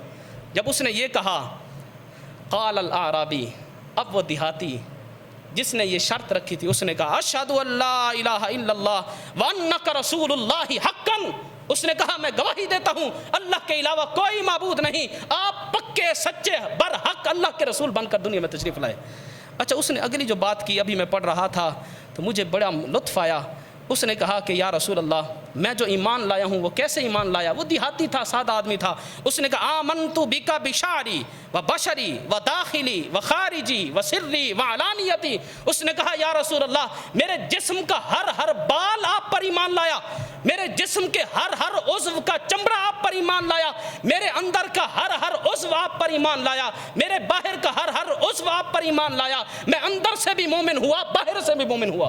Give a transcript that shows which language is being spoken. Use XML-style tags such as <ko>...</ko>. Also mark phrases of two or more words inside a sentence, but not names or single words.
<ur>جب اس نے یہ کہا</ur> <ar>قال الاعرابی،</ar> <ur>اب وہ دیہاتی جس نے یہ شرط رکھی تھی اس نے کہا</ur> <ar>اشہد ان لا الہ الا اللہ وانک رسول اللہ حقا،</ar> <ur>اس نے کہا میں گواہی دیتا ہوں اللہ کے علاوہ کوئی معبود نہیں، آپ پکے سچے برحق اللہ کے رسول بن کر دنیا میں تشریف لائے۔ اچھا اس نے اگلی جو بات کی ابھی میں پڑھ رہا تھا تو مجھے بڑا لطف آیا، اس نے کہا کہ</ur> <ar>یا رسول اللہ</ar> <ur>میں جو ایمان لایا ہوں وہ کیسے ایمان لایا؟ وہ دیہاتی تھا، سادہ آدمی تھا۔ اس نے کہا</ur> <ar>آمنت بک بشعری و بشری و داخلی و خارجی و سری و علانیتی،</ar> <ur>اس نے کہا</ur> <ar>یا رسول اللہ</ar> <ur>میرے جسم کا ہر بال آپ پر ایمان لایا، میرے جسم کے ہر عضو کا چمڑا آپ پر ایمان لایا، میرے اندر کا ہر عضو آپ پر ایمان لایا، میرے باہر کا ہر عضو آپ پر ایمان لایا، میں اندر سے بھی مومن ہوا باہر سے بھی مومن ہوا۔</ur>